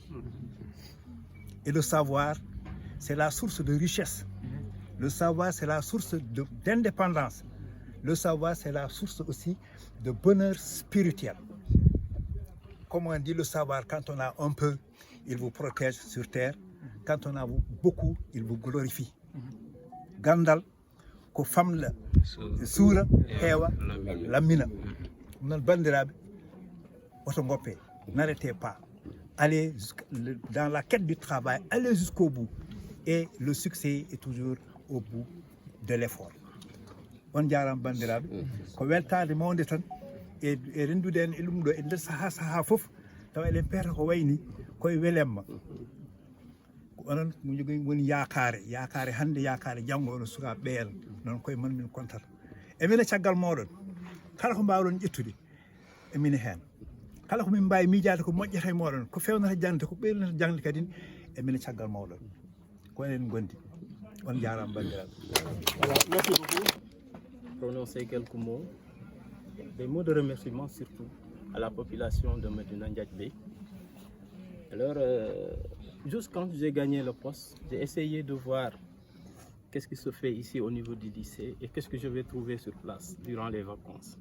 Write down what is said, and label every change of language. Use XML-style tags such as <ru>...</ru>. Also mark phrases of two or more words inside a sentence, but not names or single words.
<fr>Et le savoir, c'est la source de richesse. Le savoir, c'est la source d'indépendance. Le savoir, c'est la source aussi de bonheur spirituel. Comme on dit, le savoir, quand on a un peu, il vous protège sur terre. Quand on a beaucoup, il vous glorifie.</fr> <ff>Gandal, ko famla, soura, hewa, lamina. Non bandirabe, otongopé,</ff> <fr>n'arrêtez pas. Allez dans la quête du travail, allez jusqu'au bout. Et le succès est toujours au bout de l'effort.</fr> <ff>On jaram bandirabe, ko weltade mawde tan e rendude en ilmu do e nder saha fof taw elen pere ko wayni koye welemma. Onon mo jogi woni yakare hande yakare jango on suka beel non koye man min kontata. E mine caggal moɗon kala ko mbawɗon ƴettude e mine hen. Kala ko min mbawi miijade ko moƴƴata e moɗon ko fewnata jangde ko ɓeynata jangde kadi e mine caggal mawɗon ko enen gondi. On jaram bandirabe.</ff> <fr>Voilà, merci beaucoup. Prononcer quelques mots Des mots de remerciement surtout à la population de Médina Ndiadjbé. Alors, juste quand j'ai gagné le poste, j'ai essayé de voir qu'est-ce qui se fait ici au niveau du lycée et qu'est-ce que je vais trouver sur place durant les vacances.</fr>